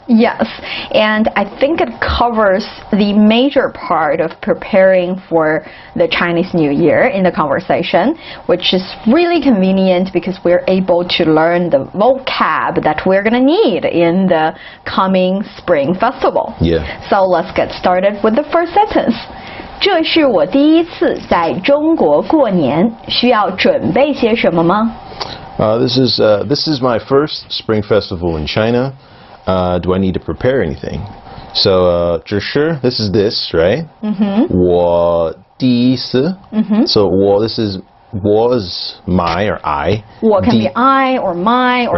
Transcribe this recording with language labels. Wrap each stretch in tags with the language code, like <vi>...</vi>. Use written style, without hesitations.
<en>Yes, and I think it covers the major part of preparing for the Chinese New Year in the conversation, which is really convenient because we're able to learn the vocab that we're going to need in the coming Spring Festival. Yeah. So let's get started with the first sentence.</en> <zh>这是我第一次在中国过年，需要准备些什么吗？</zh> <en>This is my first Spring Festival in China. Do I need to prepare anything? So,</en> <zh>这是</zh> <en>this is this, right?</en> <zh>我第一次</zh> <en>So, 我 this is was my or I. 我 can be I or my or</en>